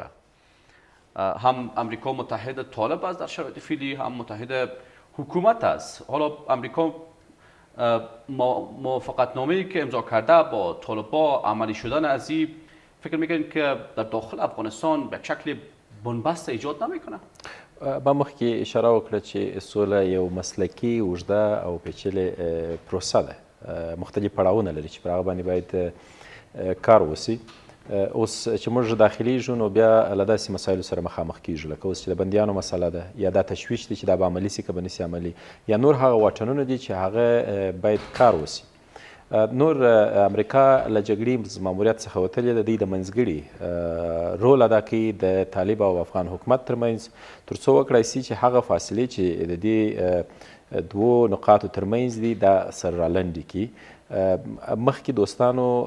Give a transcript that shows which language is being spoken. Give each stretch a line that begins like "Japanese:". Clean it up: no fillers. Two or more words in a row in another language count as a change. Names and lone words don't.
Persian: هم آمریکا متحد طالب است در شرایط فعلی، هم متحد حکومت است. حالا آمریکا موافقتنامه‌ای که امضا کرده با طالبان عملی شدن از این فکر میکنید که در داخل افغانستان به شکل بنبست ایجاد نمیکنه؟
Pashto: ما مخکې اشاره وکړه چې سوله یو مسلکي اوږده او پیچلې پروسه ده، مختلف پړاوونه لري چې پر هغه باندې باید کار وسی. اوس چې موږ داخلیږو نو بیا له داسې مسایلو سره مخامخ کیږو لکه اوس چې د بندیانو مسله ده یا دا تشویش دی چې دا به عملي سي که به نسي عملي یا نور هغه واټنونه دي چې هغه باید کار وسي نور امریکا له جګړې ماموریت څخه وتلې ده دوی د منځګړي رول ادا کوي د طالب او افغان حکومت ترمنځ تر څو وکړای سي چې هغه فاصلې چې د دې دوو نقاطو ترمنځ دي دا سر رالنډې کړي مخکې دوستانو